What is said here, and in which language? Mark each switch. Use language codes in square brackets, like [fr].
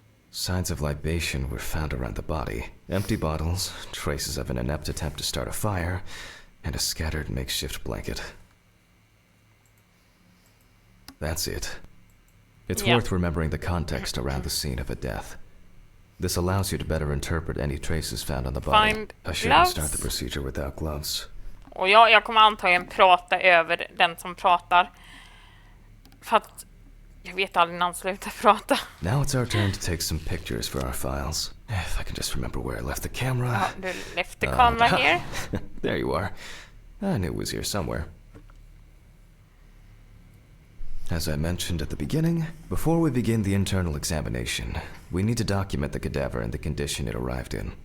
[en] Signs of libation were found around the body. Empty bottles, traces of an inept attempt to start a fire, and a scattered makeshift blanket. That's it. It's worth remembering the context around the scene of a death. This allows you to better interpret any traces found on the body. I shouldn't start the procedure without gloves. [sv] Och jag kommer antagligen prata över den som pratar. För att jag vet aldrig när han slutar prata. [en] Now it's our turn to take some pictures for our files. If I can just remember where I left the camera. [sv] Ja, du [en] left the camera here. There you are. I knew it was here somewhere. As I mentioned at the beginning, before we begin the internal examination, we need to document the cadaver and the condition it arrived in.